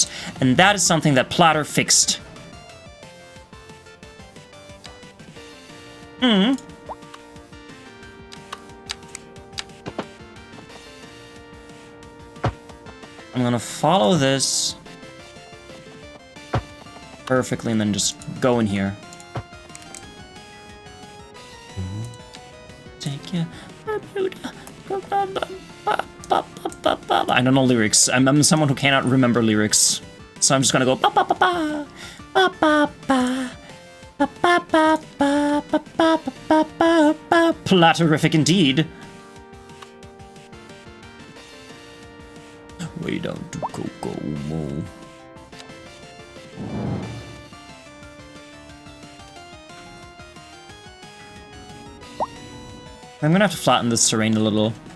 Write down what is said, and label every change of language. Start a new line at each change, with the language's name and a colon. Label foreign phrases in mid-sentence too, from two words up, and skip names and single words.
English: And that is something that Platter fixed. I'm gonna follow this perfectly and then just go in here. Take you. I don't know lyrics. I'm someone who cannot remember lyrics. So I'm just gonna go ba ba ba ba ba ba ba ba ba ba ba ba ba ba ba ba. Platterific indeed. Way down to Kokomo. I'm gonna have to flatten this terrain a little.